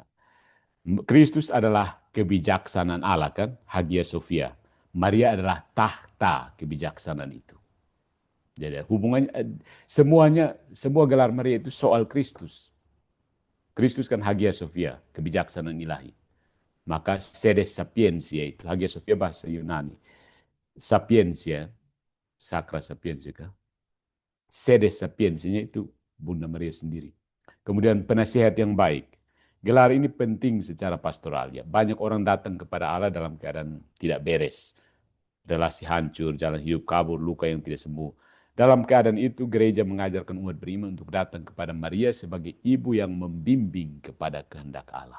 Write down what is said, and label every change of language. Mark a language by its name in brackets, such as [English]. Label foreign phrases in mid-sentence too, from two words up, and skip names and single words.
[Indonesian] Kristus adalah kebijaksanaan Allah kan, Hagia Sophia. Maria adalah tahta kebijaksanaan itu. Jadi hubungannya semuanya, semua gelar Maria itu soal Kristus. Kristus kan Hagia Sophia, kebijaksanaan ilahi. Maka [Latin] sedes sapientia [Indonesian] itu, Hagia Sophia bahasa Yunani. [Latin] Sapientia, sakra sapientia kan. Sedes sapiensinya [Indonesian] itu Bunda Maria sendiri. Kemudian penasihat yang baik. Gelar ini penting secara pastoral ya. Banyak orang datang kepada Allah dalam keadaan tidak beres. Relasi hancur, jalan hidup kabur, luka yang tidak sembuh. Dalam keadaan itu gereja mengajarkan umat beriman untuk datang kepada Maria sebagai ibu yang membimbing kepada kehendak Allah.